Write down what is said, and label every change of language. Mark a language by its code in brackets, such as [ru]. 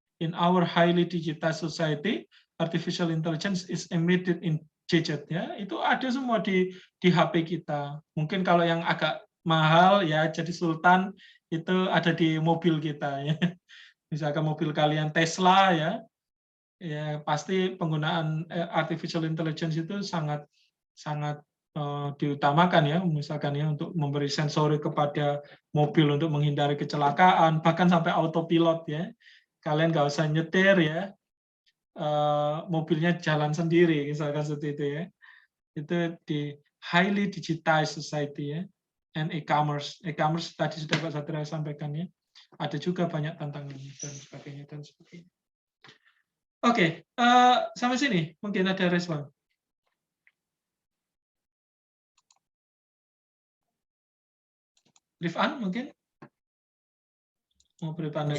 [en] In our highly digitized society, artificial intelligence is embedded in gadget ya. [id] Itu ada semua di HP kita. Mungkin kalau yang agak mahal ya, jadi sultan itu ada di mobil kita ya. Misalkan mobil kalian Tesla ya pasti penggunaan artificial intelligence itu sangat diutamakan ya, misalkan ya untuk memberi sensori kepada mobil untuk menghindari kecelakaan, bahkan sampai autopilot ya. Kalian nggak usah nyetir ya, mobilnya jalan sendiri, misalkan seperti itu ya. Itu di [en] highly digitized society ya, and e-commerce. [id] E-commerce tadi sudah Pak Satria sampaikan ya. Ada juga banyak tantangan dan sebagainya. Oke, sampai sini mungkin ada respon. Rifan mungkin mau beri pandangan?